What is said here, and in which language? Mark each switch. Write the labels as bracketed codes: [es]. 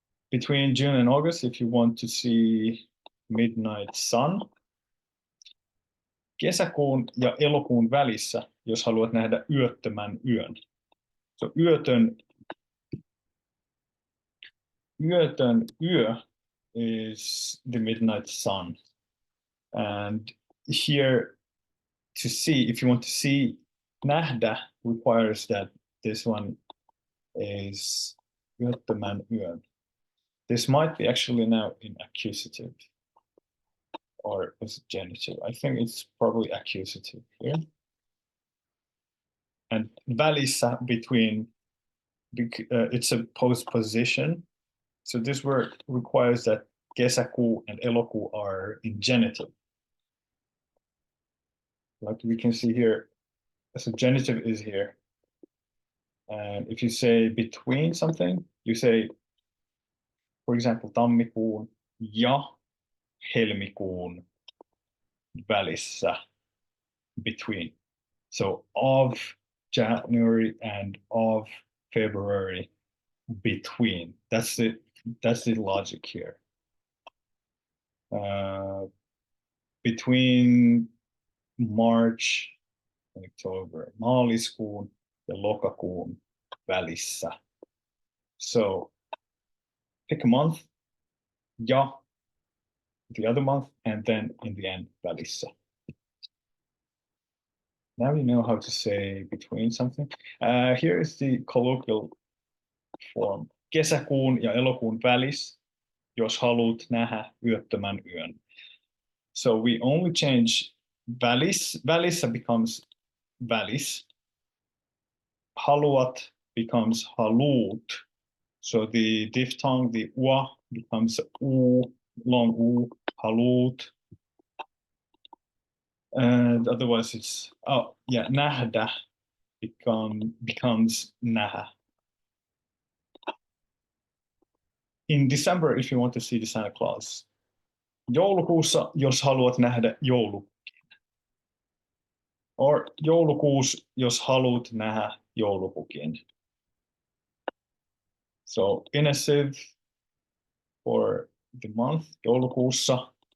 [en] Between June and August, if you want to see midnight sun. [fi] Kesäkuun ja elokuun välissä, jos haluat nähdä yöttömän yön. [en] So yötön yö is the midnight sun. And here to see, if you want to see, nähdä requires that this one is [fi] yöttömän yön. [en] This might be actually now in accusative or is it genitive? I think it's probably accusative here. And välissä between, it's a postposition. So this word requires that kesäkuu and elokuu are in genitive. Like we can see here, so genitive is here. And if you say between something, you say, for example, [fi] tammikuun ja helmikuun välissä, [en] between. So of January and of February, between. That's the logic here. Between March and October, [fi] maaliskuun ja lokakuun välissä. [en] So pick a month, ja the other month, and then in the end, välissä. Now you know how to say between something. Here is the colloquial form. [fi] Kesäkuun ja elokuun välis, jos haluat nähdä yöttömän yön. [en] So we only change välis. Välissä becomes välis. Haluat becomes haluut. So the diphthong, the ua, becomes u, long u, haluut. And otherwise it's, nähdä becomes nähdä. In December, if you want to see the Santa Claus. [fi] Joulukuussa, jos haluat nähdä joulupukin. Or joulukuussa, jos haluat nähdä joulupukin. [en] So inessive for the month, joulukuussa.